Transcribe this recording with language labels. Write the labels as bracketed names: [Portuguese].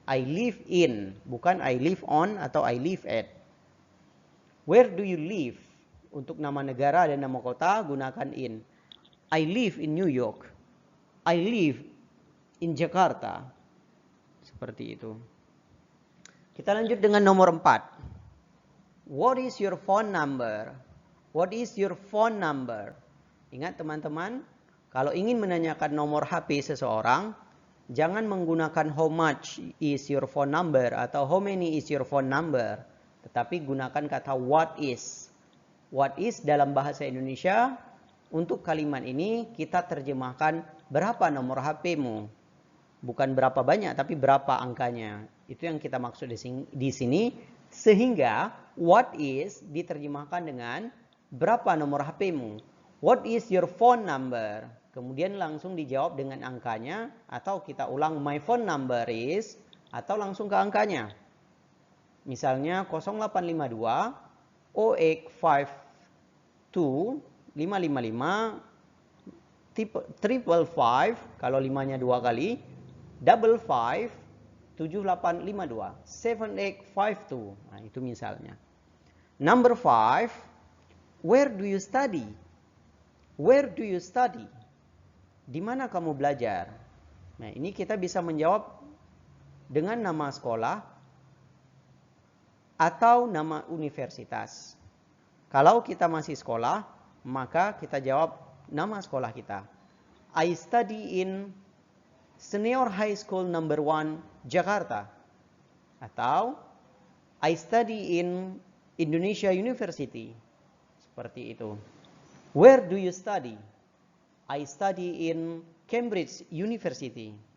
[English] I live in, bukan I live on atau I live at. Where do you live? [Indonesian] Untuk nama negara dan nama kota, gunakan in. [English] I live in New York. I live in Jakarta. [Indonesian] Seperti itu. Kita lanjut dengan nomor 4. [English] What is your phone number? What is your phone number? [Indonesian] Ingat teman-teman, kalau ingin menanyakan nomor HP seseorang, jangan menggunakan [English] how much is your phone number [Indonesian] atau [English] how many is your phone number, [Indonesian] tetapi gunakan kata [English] what is. What is [Indonesian] dalam bahasa Indonesia, untuk kalimat ini kita terjemahkan berapa nomor HP-mu. Bukan berapa banyak, tapi berapa angkanya. Itu yang kita maksud di sini. Sehingga [English] what is [Indonesian] diterjemahkan dengan berapa nomor HP-mu. [English] What is your phone number? [Indonesian] Kemudian langsung dijawab dengan angkanya. Atau kita ulang [English] my phone number is. [Indonesian] Atau langsung ke angkanya. Misalnya 0852 0852 555 555 kalau 5-nya 2 kali 55 7852 7852. Nah, itu misalnya. [English] Number 5, where do you study? Where do you study? [Indonesian] Di mana kamu belajar? Nah, ini kita bisa menjawab dengan nama sekolah atau nama universitas. Kalau kita masih sekolah, maka kita jawab nama sekolah kita. [English] I study in Senior High School Number 1 Jakarta. Atau I study in Indonesia University. [Indonesian] Seperti itu. [English] Where do you study? I study in Cambridge University.